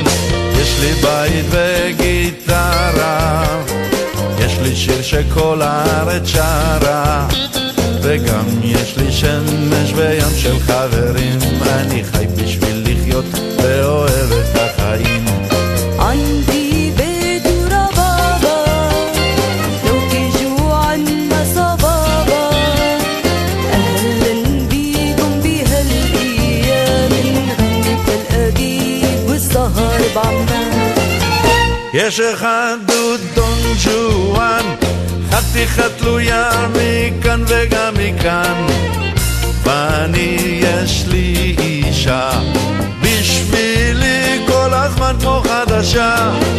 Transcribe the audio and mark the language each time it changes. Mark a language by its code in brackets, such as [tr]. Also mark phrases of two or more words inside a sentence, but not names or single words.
[he] יש לי בית וגיטרה, יש לי שיר שכל הארץ שרה, וגם יש לי שמש וים של חברים. אני חי בשביל לחיות ואוהב את החיים. [ar] عندي بيت وربابة لو تيجوا عنا صبابة. أهلا بيكم بهالأيام نغني تل أبيب والسهر بعمان. [he] יש אחד הוא דון ג'ואן, חתיכה תלויה מכאן וגם מכאן. ואני יש לי אישה בשבילי כל הזמן כמו חדשה.